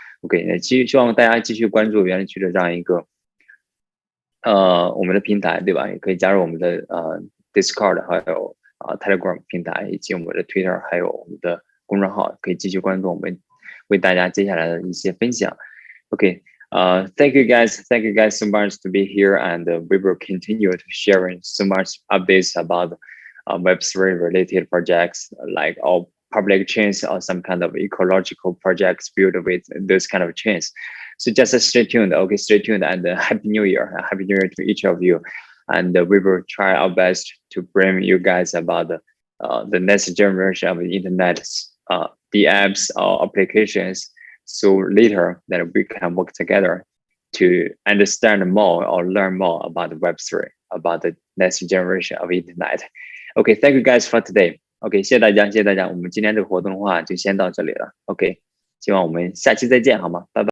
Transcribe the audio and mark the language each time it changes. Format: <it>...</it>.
<zh>OK， 那希望大家继续关注园林区的这样一个我们的平台，对吧？也可以加入我们的Discord， 还有Telegram 平台，以及我们的 Twitter， 还有我们的公众号，可以继续关注我们为大家接下来的一些分享。</zh> <en>OK， thank you guys so much to be here, and we will continue to sharing so much updates about Web3 related projects, like all public chains or some kind of ecological projects built with those kind of chains. So just stay tuned. Okay, stay tuned, and Happy New Year. Happy New Year to each of you. And we will try our best to bring you guys about the next generation of the internet, the apps or applications. So later that we can work together to understand more or learn more about Web3, about the next generation of internet. Okay, thank you guys for today.</en> <zh>OK， 谢谢大家，谢谢大家。我们今天这个活动的话就先到这里了。OK， 希望我们下期再见，好吗？拜拜。</zh>